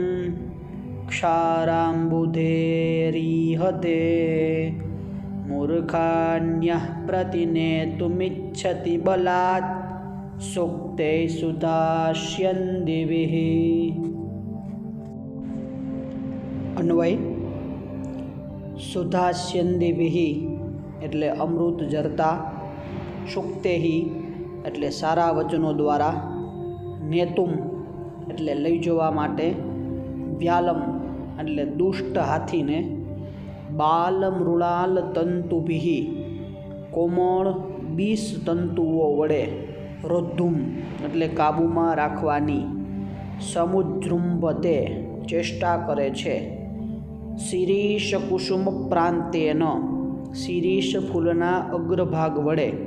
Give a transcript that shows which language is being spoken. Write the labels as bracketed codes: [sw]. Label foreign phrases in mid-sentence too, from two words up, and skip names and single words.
[sa] क्षाराम्बुधेरिहते मूर्खान्यः प्रतिनेतुमिच्छति बलात् सूक्ते सुधास्यन्दिभिः। अन्वय सुधास्यन्दिभिः [gu] એટલે અમૃત જરતા, સુક્તેહી એટલે સારા વચનો દ્વારા, નેતુમ એટલે લઈ જવા માટે, વ્યાલમ એટલે દુષ્ટ હાથીને, [sa] बाल मृणाल तन्तुभि [gu] કોમળ 20 તંતુઓ વડે, રોદ્ધુમ એટલે કાબૂમાં રાખવાની, સમુજૃંભતે ચેષ્ટા કરે છે, [sa] शिरीष कुसुम प्रान्तेन [gu] શિરીષ ફૂલના અગ્રભાગ વડે,